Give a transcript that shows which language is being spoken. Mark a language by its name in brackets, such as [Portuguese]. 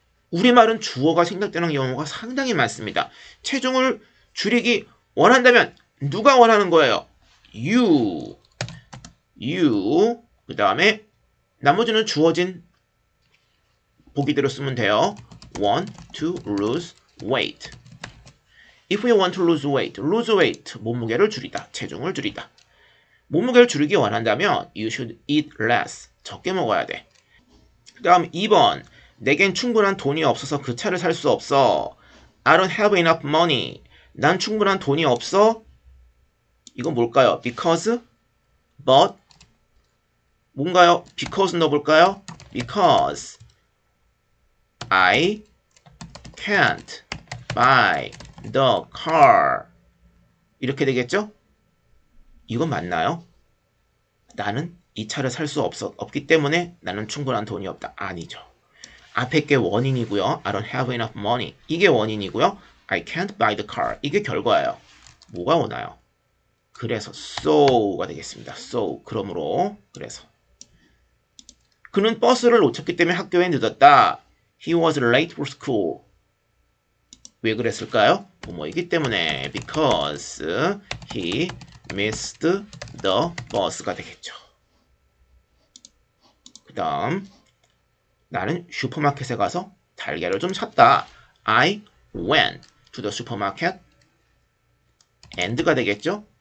[Korean] 우리말은 주어가 생략되는 경우가 상당히 많습니다. 체중을 줄이기 원한다면 누가 원하는 거예요? [English] You. [Korean] 그 다음에 나머지는 주어진 보기대로 쓰면 돼요. [English] Want to lose weight. If you want to lose weight, [Korean] 몸무게를 줄이다, 체중을 줄이다. 몸무게를 줄이기 원한다면 [English] you should eat less, [Korean] 적게 먹어야 돼. 그 다음 2번, 내겐 충분한 돈이 없어서 그 차를 살 수 없어. [English] I don't have enough money. [Korean] 난 충분한 돈이 없어. 이건 뭘까요? Because, but, 뭔가요? because 넣어볼까요? [English] Because I can't buy the car. [Korean] 이렇게 되겠죠? 이건 맞나요? 나는 이 차를 살 수 없기 때문에 나는 충분한 돈이 없다. 아니죠. 앞에 게 원인이고요. [English] I don't have enough money. [Korean] 이게 원인이고요. [English] I can't buy the car. [Korean] 이게 결과예요. 뭐가 오나요? 그래서 so가 되겠습니다. [English] so. [Korean] 그러므로 그래서 그는 버스를 놓쳤기 때문에 학교에 늦었다. [English] He was late for school. [Korean] 왜 그랬을까요? 뭐뭐이기 때문에 [English] because he missed the bus [Korean] 가 되겠죠. 그 다음 나는 슈퍼마켓에 가서 달걀을 좀 샀다. [English] I went to the supermarket and [Korean] 가 되겠죠.